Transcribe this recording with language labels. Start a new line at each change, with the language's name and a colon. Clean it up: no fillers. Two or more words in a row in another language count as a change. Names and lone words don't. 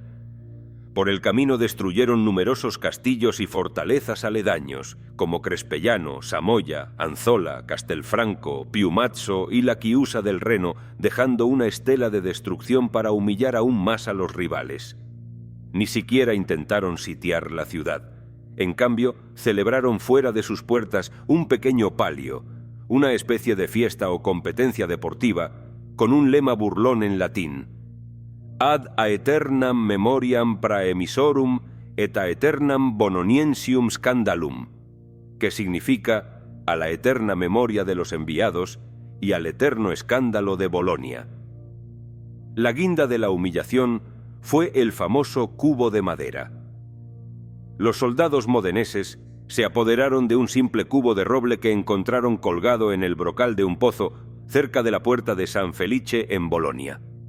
Spanish: Por el camino destruyeron numerosos castillos y fortalezas aledaños, como Crespellano, Samoya, Anzola, Castelfranco, Piumazzo y la Chiusa del Reno, dejando una estela de destrucción para humillar aún más a los rivales. Ni siquiera intentaron sitiar la ciudad. En cambio, celebraron fuera de sus puertas un pequeño palio, una especie de fiesta o competencia deportiva, con un lema burlón en latín:
Latin: ad aeternam memoriam praemisorum et aeternam bononiensium scandalum,
Spanish: que significa a la eterna memoria de los enviados y al eterno escándalo de Bolonia. La guinda de la humillación fue el famoso cubo de madera. Los soldados modeneses se apoderaron de un simple cubo de roble que encontraron colgado en el brocal de un pozo cerca de la puerta de San Felice en Bolonia.